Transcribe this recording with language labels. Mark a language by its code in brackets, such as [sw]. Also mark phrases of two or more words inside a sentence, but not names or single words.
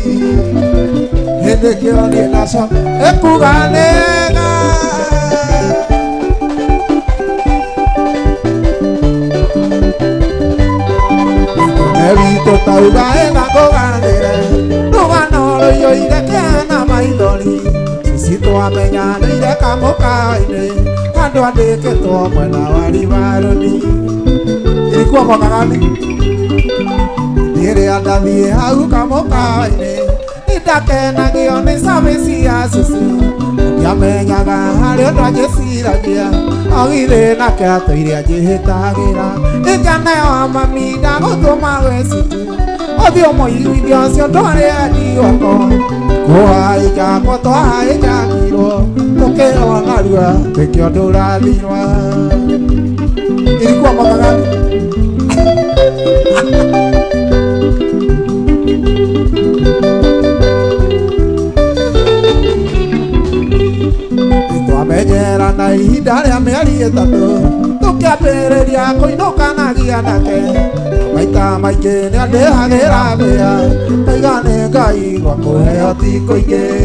[ki] Nĩkĩo niĩ ndacoka kuga nĩga, witũ tauga ĩna kũganĩre, rũgano rũiyũire kĩana maithori, ici twamenyanĩire kamũkawa-inĩ, andũ andĩkĩtwo mwena wa ribaroni. [sw] Ilikuwa mwaka gani? [ki] Nĩrĩa ndathiĩ hau kamũkawa-inĩ, nĩndakenagio nĩ cabici ya cucu, ndiamenyaga harĩ ũndũ angĩciragia, ogire nake atũire anjĩhĩtagĩra, ĩkaneo mami ndagũtũma gwĩ cucu, ũthiĩ ũmũiguithie ũcio ndwarĩ endi wako, kũhaijakwo twahaijakirwo, tũkĩona rua nĩkĩo ndũrathirwa. [sw] Ilikuwa mwaka gani? [ki] Twamenyerana ihinda rĩa mĩeri ĩtatũ, tũkĩambĩrĩria kũinũkanagia nake, maita maingĩ nĩandĩhagĩra mbĩa, ngaiga nĩ Ngai gwa kũheo ti kũingĩ.